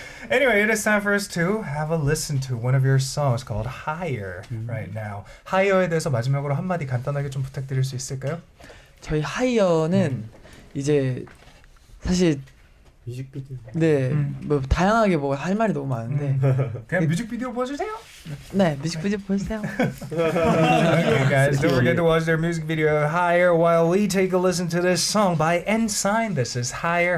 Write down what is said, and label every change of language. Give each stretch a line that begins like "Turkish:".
English: Anyway, it is time for us to have a listen to one of your songs called Higher right now.
Korean: Higher에 대해서 마지막으로 한마디 간단하게 좀 부탁드릴 수 있을까요? 저희 하이어는 이제 사실 뮤직비디오. 뭐 다양하게 뭐 할 말이 너무 많은데 그냥 뮤직비디오 보여주세요. 네, 뮤직비디오 보여주세요.
English: Okay, guys, don't forget to watch their music video Higher while we take a listen to this song by n.SSign. This is Higher.